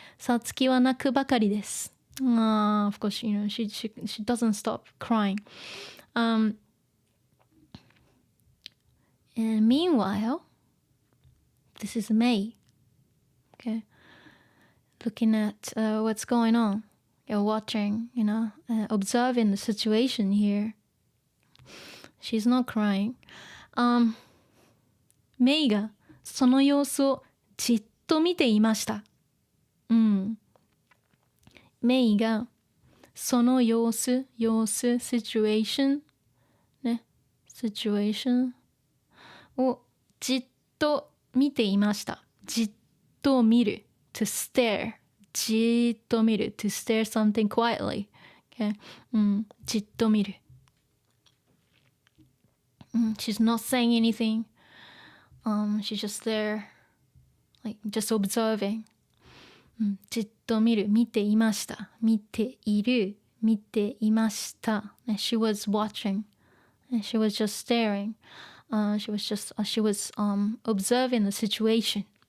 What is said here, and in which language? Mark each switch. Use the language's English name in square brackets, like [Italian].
[Japanese] さつきは泣くばかりです、 [English] of course she doesn't stop crying and meanwhile this is May, okay? Looking at what's going on. You're watching, observing the situation here. She's not crying. [Japanese] メイがその様子をじっと見ていました。メイがその様子、situation ね、situation をじっと見ていました。じっと見る [English] to stare じっと見る to stare something quietly、okay? じっと見る、she's not saying anything、she's just there like just observing、 [Japanese] じっと見る見ていました見ている見ていました、 [English] she was watching she was just staring、she was observing the situation、